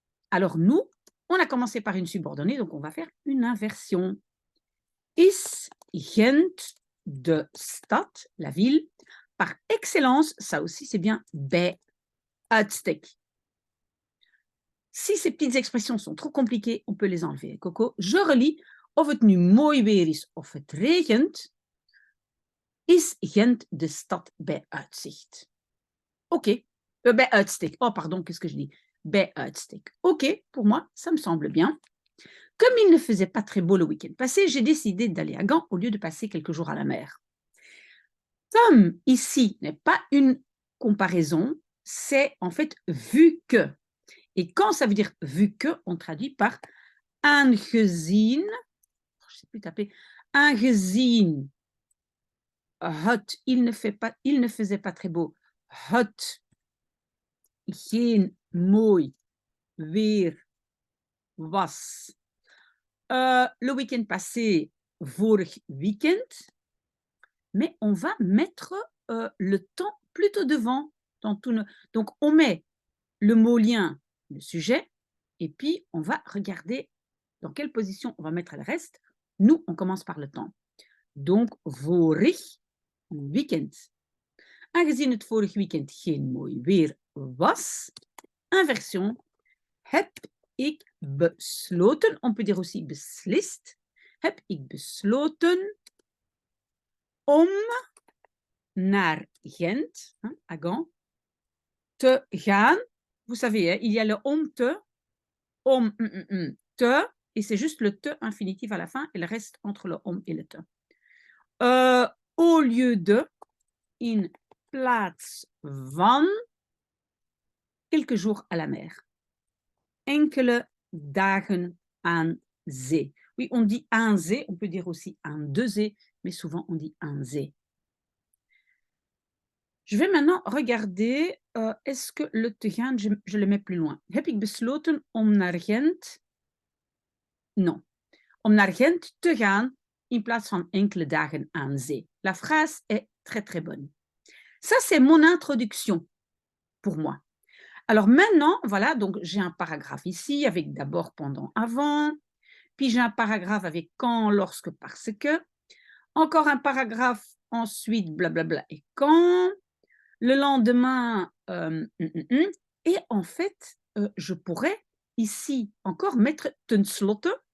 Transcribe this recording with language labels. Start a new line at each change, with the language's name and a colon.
French: Alors, nous, on a commencé par une subordonnée, donc on va faire une inversion.
Dutch: Is Gent de stad,
French: la ville, par excellence, ça aussi c'est bien
Dutch: bij uitstek.
French: Si ces petites expressions sont trop compliquées, on peut les enlever. Coco, je relis.
Dutch: Of het nu mooi weer is of het regent, is Gent de stad bij uitzicht. OK. Bij uitstek.
French: Oh, pardon, qu'est-ce que je dis?
Dutch: Bij uitstek.
French: OK, pour moi, ça me semble bien. Comme il ne faisait pas très beau le week-end passé, j'ai décidé d'aller à Gand au lieu de passer quelques jours à la mer. Comme ici n'est pas une comparaison, c'est en fait vu que. Et quand ça veut dire vu que, on traduit par aangezien, je ne sais plus taper, aangezien il ne faisait pas très beau,
Dutch: het geen mooi weer was.
French: Le week-end passé,
Dutch: vorig weekend,
French: mais on va mettre le temps plutôt devant. Donc, on met le mot lien, le sujet, et puis on va regarder dans quelle position on va mettre le reste. Nous, on commence par le temps. Donc,
Dutch: vorig weekend. Aangezien het vorig weekend geen mooi weer was,
French: inversion,
Dutch: heb ik besloten,
French: on peut dire aussi
Dutch: beslist, heb ik besloten om naar Gent,
French: à Gand,
Dutch: te gaan.
French: Vous savez, hein, il y a le om te, te, et c'est juste le te infinitif à la fin, et le reste entre le om et le te. Au lieu de,
Dutch: in plaats van,
French: quelques jours à la mer.
Dutch: Enkele dagen aan zee.
French: Oui, on dit aan zee, on peut dire aussi aan de zee, mais souvent on dit aan zee. Je vais maintenant regarder, est-ce que le te gaan, je le mets plus loin.
Dutch: Heb ik besloten om naar Gent?
French: Non.
Dutch: Om naar Gent te gaan in plaats van enkele dagen aan zee.
French: La phrase est très très bonne. Ça, c'est mon introduction pour moi. Alors maintenant, voilà, donc j'ai un paragraphe ici avec d'abord, pendant, avant, puis j'ai un paragraphe avec quand, lorsque, parce que, encore un paragraphe ensuite, blablabla, et quand, le lendemain, et en fait, je pourrais ici encore mettre ten slotte.